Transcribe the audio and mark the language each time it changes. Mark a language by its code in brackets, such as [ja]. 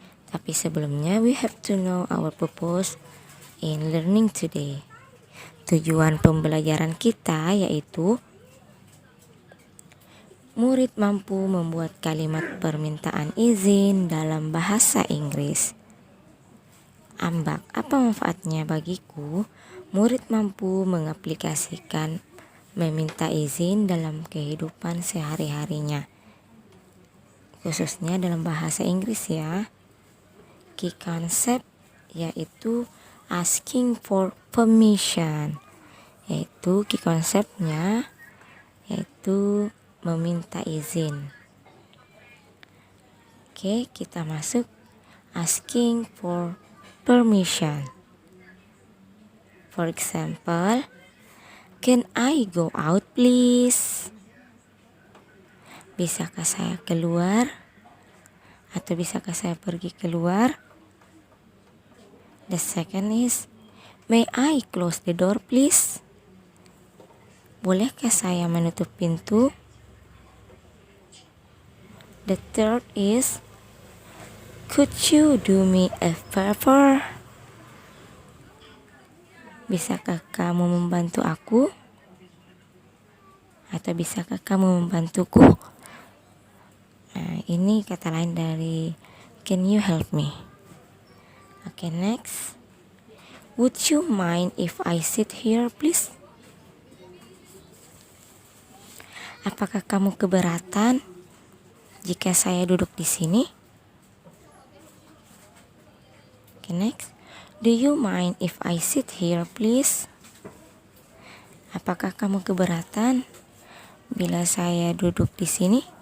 [id] Tapi sebelumnya [en] we have to know our purpose in learning today. [id] Tujuan pembelajaran kita yaitu murid mampu membuat kalimat permintaan izin dalam bahasa Inggris. Ambak, apa manfaatnya bagiku murid mampu mengaplikasikan meminta izin dalam kehidupan sehari-harinya, khususnya dalam bahasa Inggris ya. [en] Key concept [id] yaitu [en] asking for permission, [id] yaitu key konsepnya yaitu meminta izin. Oke, kita masuk asking for permission. [en] For example, can I go out please? [id] Bisakah saya keluar? Atau bisakah saya pergi keluar? [en] The second is, may I close the door please? [id] Bolehkah saya menutup pintu? [en] The third is, could you do me a favor? [id] Bisakah kamu membantu aku? Atau bisakah kamu membantuku? Nah, ini kata lain dari [en] can you help me? Okay, next. Would you mind if I sit here, please? [id] Apakah kamu keberatan jika saya duduk di sini? [en] Okay, next. Do you mind if I sit here, please? [id] Apakah kamu keberatan bila saya duduk di sini?